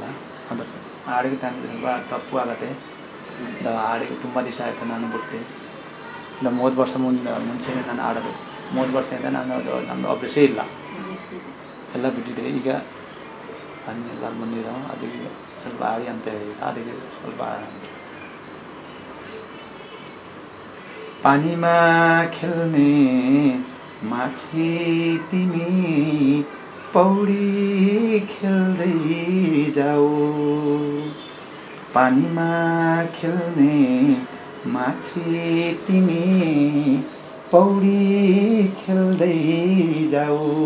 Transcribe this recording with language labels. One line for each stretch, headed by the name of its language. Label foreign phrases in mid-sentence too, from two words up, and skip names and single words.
Kannada: ಅದು ಹಾಡಿಗೆ ಟೈಮ್ ತುಂಬ ತಪ್ಪು ಆಗುತ್ತೆ. ಹಾಡಿಗೆ ತುಂಬ ದಿವಸ ಆಯಿತು ನಾನು ಬಿಟ್ಟು. 30 ವರ್ಷ ಮುಂಚೆನೇ ನಾನು ಆಡೋದು. 30 ವರ್ಷದಿಂದ ನಾನು ಅದು ನಮ್ಮದು ಅಭ್ಯಾಸ ಇಲ್ಲ, ಎಲ್ಲ ಬಿಟ್ಟಿದೆ. ಈಗ ಎಲ್ಲರೂ ಬಂದಿರೋ ಅದಕ್ಕೆ ಸ್ವಲ್ಪ ಆಡಿ ಅಂತ ಹೇಳಿ ಅದಕ್ಕೆ ಸ್ವಲ್ಪ
Nepali: पानीमा खेल्ने माछी तिमी पौडी खेल्दै जाऊ, पानीमा खेल्ने माछी तिमी पौडी खेल्दै जाऊ,